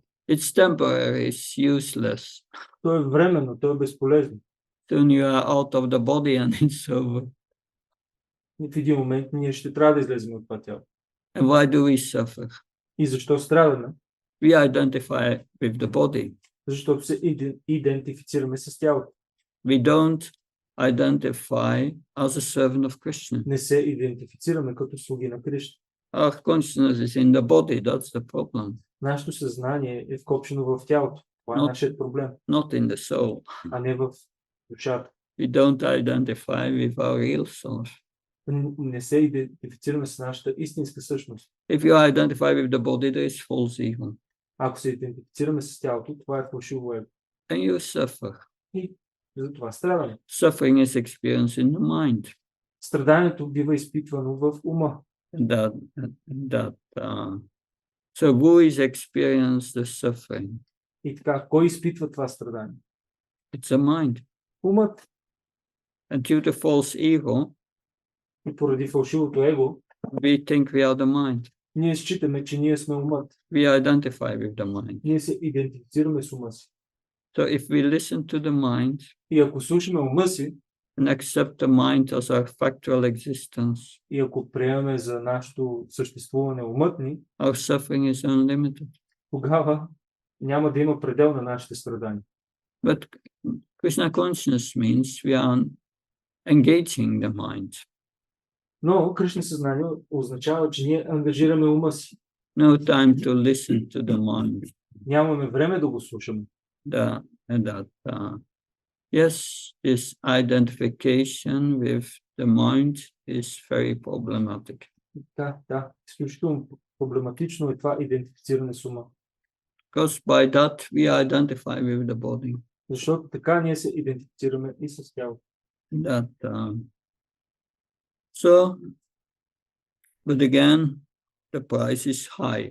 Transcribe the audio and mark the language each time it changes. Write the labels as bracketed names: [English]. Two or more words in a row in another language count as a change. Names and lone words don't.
[English] It's temporary, it's useless. [Bulgarian] то е временно, то е безполезно. [English] Soon you are out of the body and it's over. [Bulgarian] И в един момент ние ще трябва да излезем от това тяло. [English] And why do we suffer? [Bulgarian] И защо страдаме? [English] We identify with the body. [Bulgarian] Защото се идентифицираме с тялото. [English] We don't identify as a servant of Krishna. [Bulgarian] Не се идентифицираме като слуги на Кришна. [English] Our consciousness is in the body, that's the problem. [Bulgarian] Нашето съзнание е вкопчено в тялото. Това е нашият проблем, [English] Not in the soul. [Bulgarian] а не в душата. [English] We don't identify with our real self. [Bulgarian] Не се идентифицираме с нашата истинска същност. [English] If you identify with the body, there is false ego. [Bulgarian] Ако се идентифицираме с тялото, това е фалшиво его. [English] And you suffer. [Bulgarian] И затова страдаме. [English] Suffering is experienced in the mind. [Bulgarian] Страданието бива изпитвано в ума. [English] So who is experienced the suffering? [Bulgarian] И така, кой изпитва това страдание? [English] It's a mind. [Bulgarian] Умът. [English] And due to false ego, [Bulgarian] И поради фалшивото его, [English] we think we are the mind. [Bulgarian] ние считаме, че ние сме умът. [English] We identify with the mind. [Bulgarian] Ние се идентифицираме с ума си. [English] So if we listen to the mind [Bulgarian] И ако слушаме ума си, [English] and accept the mind as our factual existence, [Bulgarian] и ако приемаме за нашето съществуване умът ни, [English] our suffering is unlimited. [Bulgarian] тогава няма да има предел на нашите страдания. [English] But Krishna consciousness means we are engaging the mind. [Bulgarian] Но Кришна съзнание означава, че ние ангажираме ума си. [English] No time to listen to the mind. [Bulgarian] Нямаме време да го слушаме. [English] Yes, this identification with the mind is very problematic. [Bulgarian] Да, изключително проблематично е това идентифициране с ума. [English] Because by that we identify with the body. [Bulgarian] Защото така ние се идентифицираме и с тялото. [English] But again, the price is high.